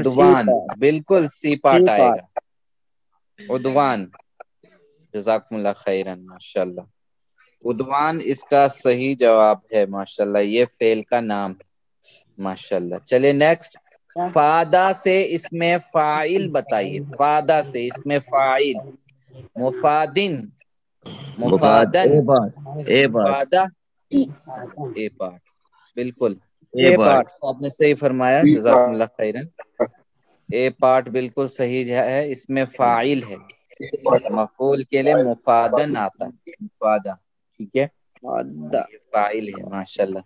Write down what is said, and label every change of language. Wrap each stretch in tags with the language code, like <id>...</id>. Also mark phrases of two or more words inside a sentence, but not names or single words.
<ur>عدوان, بالکل</ur> <en>C part</en> <ur>آئے گا. عدوان,</ur> <ar>جزاکم اللہ خیرن,</ar> <ur>ماشاءاللہ. عدوان اس کا صحیح جواب ہے ماشاءاللہ. یہ فعل کا نام ہے ماشاءاللہ. چلیے نیکسٹ. فادا سے اس میں فاعل بتائیے. فادا سے اس میں فاعل.</ur> <ar>مفادن, مفادن, مفادہ,</ar> <en>A part, بالکل A part</en> <ur>آپ نے صحیح فرمایا,</ur> <ar>جزاکم اللہ خیرن.</ar> <en>A part</en> <ur>بالکل صحیح ہے. اس میں فاعل ہے, مفعول کے لیے مفادن آتا ہے, مفادہ. ٹھیک ہے, فاعل ہے ماشاءاللہ.</ur>